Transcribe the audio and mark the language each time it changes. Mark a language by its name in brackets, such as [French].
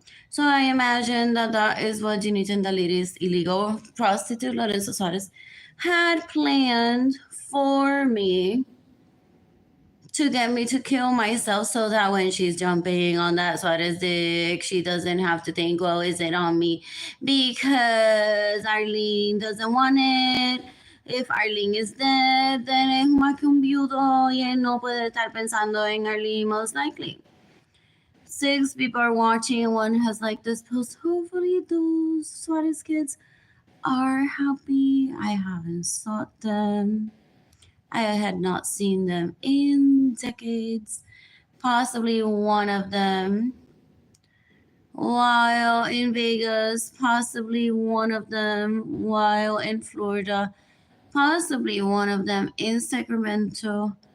[English] So I imagine that that is what Ginny Tendaliri's illegal prostitute, Lorenzo Suarez, had planned for me to get me to kill myself so that when she's jumping on that Suarez dick, she doesn't have to think, well, is it on me? Because Arlene doesn't want it. If Arlene is dead, then [Spanish] es más que un viudo y él no puede estar pensando en Arlene [English] most likely. 6 people are watching and one has like this post. Hopefully those Suarez kids are happy. I haven't sought them. I had not seen them in decades. Possibly one of them while in Vegas, possibly one of them while in Florida, possibly one of them in Sacramento.